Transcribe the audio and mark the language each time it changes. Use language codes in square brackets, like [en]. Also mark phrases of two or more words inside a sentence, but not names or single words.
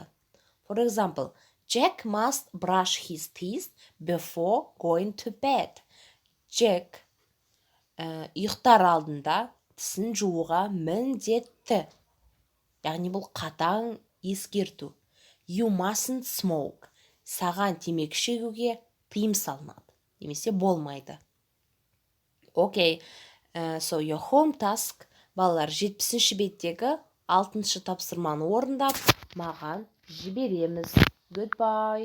[en] For example, Jack must brush his teeth before going to bed. [kk] Jack ұйықтар алдында тісін жууға міндетті. Яғни бұл қатаң ескерту. [en] You mustn't smoke. [kk] Саған темекі шегуге тыйым салынады. Немесе болмайды. [en] Okay, so your home task, [kk] балалар, 70-ші беттегі 6-шы тапсырманы орындап маған жібереміз. Goodbye.